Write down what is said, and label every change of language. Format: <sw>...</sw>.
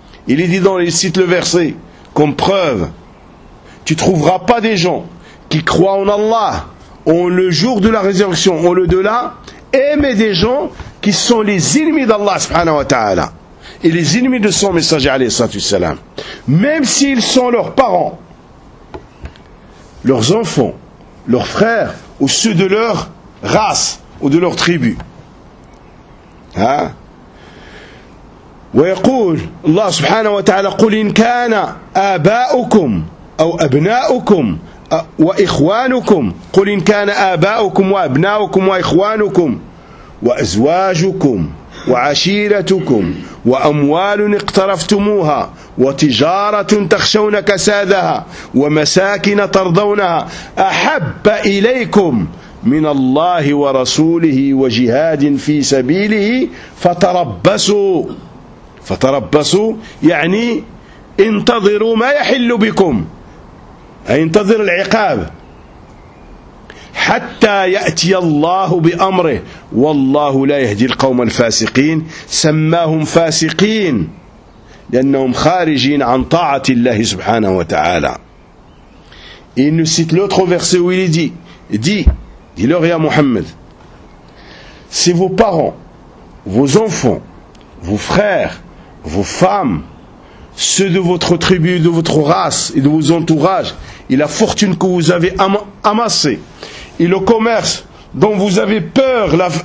<fr>Il cite le verset comme preuve. Tu ne trouveras pas des gens qui croient en Allah en le jour de la résurrection, en le delà, mais des gens qui sont les ennemis d'Allah</fr> <ar>subhanahu wa ta'ala.</ar> <fr>Et les ennemis de son messager</fr> <ar>alayhi salatu wassalam,</ar> <fr>même s'ils sont leurs parents, leurs enfants, leurs frères, ou ceux de leur race, ou de leur tribu.</fr> <ar>ويقول الله سبحانه وتعالى قل إن كان آباؤكم أو أبناؤكم وإخوانكم قل إن كان آباؤكم وأبناؤكم وإخوانكم وأزواجكم وعشيرتكم وأموال اقترفتموها وتجارة تخشون كسادها ومساكن ترضونها أحب إليكم من الله ورسوله وجهاد في سبيله فتربصوا فتربصوا يعني انتظروا ما يحل بكم، أي انتظر العقاب حتى يأتي الله بأمره، والله لا يهدي القوم الفاسقين. سماهم فاسقين لأنهم خارجين عن طاعة الله سبحانه وتعالى.</ar> <fr>Il nous cite l'autre verset où il dit, dis-leur</fr> <ar>يا محمد,</ar> <fr>si vos parents, vos enfants, vos frères, vos femmes, ceux de votre tribu, de votre race et de vos entourages, et la fortune que vous avez amassée, et le commerce dont vous avez peur,</fr>